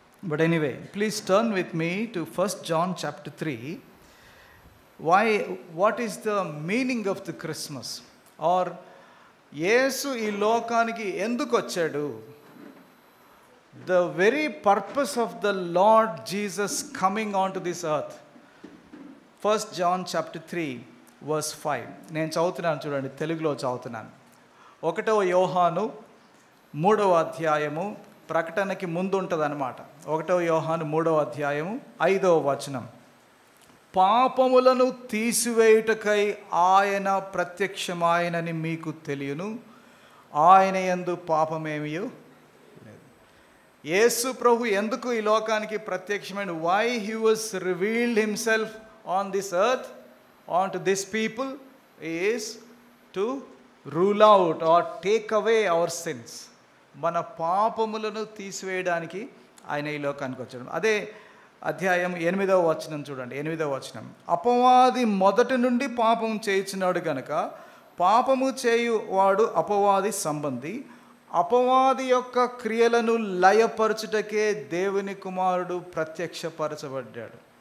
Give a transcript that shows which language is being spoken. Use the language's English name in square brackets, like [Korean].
[English] But anyway, please turn with me to 1 John chapter 3. What is the meaning of the Christmas? [Telugu] Or యేసు ఈ లోకానికి ఎందుకు వచ్చాడు? [English] The very purpose of the Lord Jesus coming onto this earth. 1 John chapter 3 verse 5. [Telugu] నేను చదువుతున్నాను, చూడండి, తెలుగులో చదువుతున్నాను. 1వ యోహాను 3వ అధ్యాయము, ప్రకటనకి ముందు ఉంటుంది అనమాట. 1వ యోహాను 3వ అధ్యాయము 5వ వచనం. పాపములను తీసివేయుటకై ఆయన ప్రత్యక్షమాయనని మీకు తెలియను, ఆయన యందు పాపమేమీ లేదు. యేసు ప్రభు ఎందుకు ఈ లోకానికి ప్రత్యక్షమైన, [English] why he was revealed himself on this earth, onto this people, is to rule out or take away our sins. [Telugu] మన పాపములను తీసివేయడానికి ఆయన ఈ లోకానికి వచ్చాడు. అదే అధ్యాయం 8వ వచనం చూడండి. 8వ వచనం, అపవాది మొదటి నుండి పాపం చేయుచున్నాడు గనుక పాపము చేయువాడు అపవాది సంబంధి, అపవాది యొక్క క్రియలను లయపరచుటకే దేవుని కుమారుడు ప్రత్యక్షపరచబడ్డాడు.